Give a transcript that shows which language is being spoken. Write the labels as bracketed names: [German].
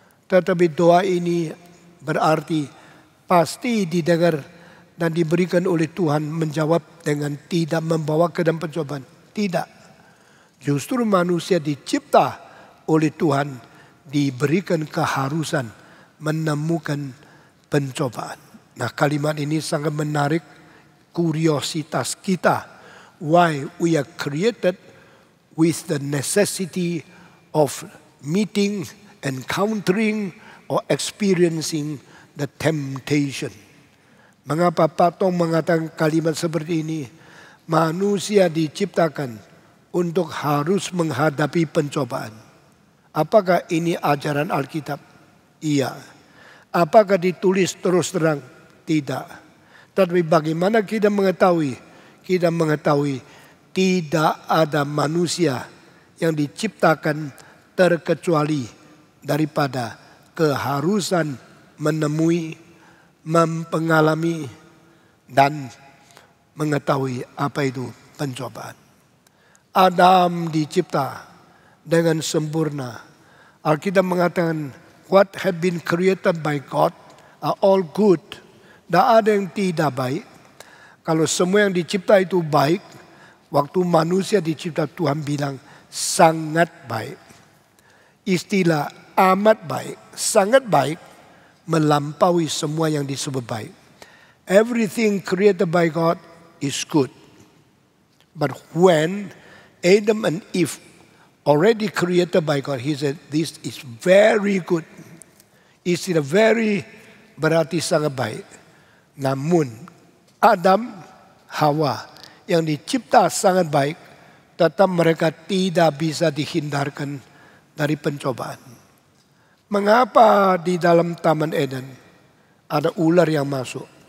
[Indonesian] Tetapi doa ini berarti pasti didengar dan diberikan oleh Tuhan, menjawab dengan tidak membawa ke dalam pencobaan. Tidak. Justru manusia dicipta oleh Tuhan diberikan keharusan menemukan pencobaan. Nah, kalimat ini sangat menarik kuriositas kita. [English] Why we are created with the necessity of meeting, encountering, or experiencing the temptation. [Indonesian] Mengapa Patong mengatakan kalimat seperti ini? Manusia diciptakan untuk harus menghadapi pencobaan. Apakah ini ajaran Alkitab? Iya. Apakah ditulis terus terang? Tidak. Tapi bagaimana kita mengetahui? Kita mengetahui tidak ada manusia yang diciptakan terkecuali daripada keharusan menemui, mengalami, dan mengetahui apa itu pencobaan. Adam dicipta dengan sempurna. Alkitab mengatakan, [English] what have been created by God are all good. [Indonesian] Tidak ada yang tidak baik. Kalau semua yang dicipta itu baik, Waktu manusia dicipta Tuhan bilang sangat baik. Istilah amat baik, sangat baik melampaui semua yang disebut baik. [English] Everything created by God is good. But when Adam and Eve already created by God, he said this is very good. [Indonesian] Istilah very berarti sangat baik. Namun Adam, Hawa yang dicipta sangat baik, tetap mereka tidak bisa dihindarkan dari pencobaan. Mengapa di dalam Taman Eden ada ular yang masuk?